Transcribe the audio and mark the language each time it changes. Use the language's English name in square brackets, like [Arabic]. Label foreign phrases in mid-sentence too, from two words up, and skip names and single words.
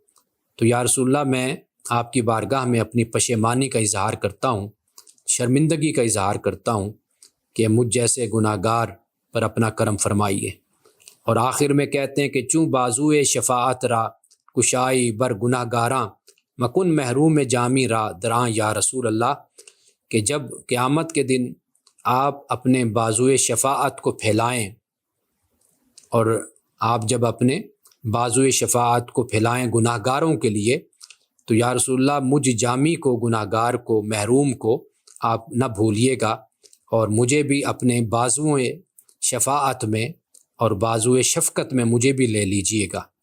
[Urdu] تو [Arabic] یا رسول اللہ [Urdu] میں آپ کی بارگاہ میں اپنی پشیمانی کا اظہار کرتا ہوں، شرمندگی کا اظہار کرتا ہوں کہ مجھ جیسے گناہ گار پر اپنا کرم فرمائیے۔ اور آخر میں کہتے ہیں کہ [Persian] چوں بازوئے شفاعت را کشائی بر گناہ گاراں مکن محروم جامی را دراں [Arabic] یا رسول اللہ، [Urdu] کہ جب قیامت کے دن آپ اپنے بازوئے شفاعت کو پھیلائیں، اور آپ جب اپنے بازوئے شفاعت کو پھیلائیں گناہ گاروں کے لیے، تو [Arabic] یا رسول اللہ [Urdu] مجھ جامی کو، گناہ گار کو، محروم کو آپ نہ بھولیے گا، اور مجھے بھی اپنے بازوئے شفاعت میں اور بازوئے شفقت میں مجھے بھی لے لیجئے گا۔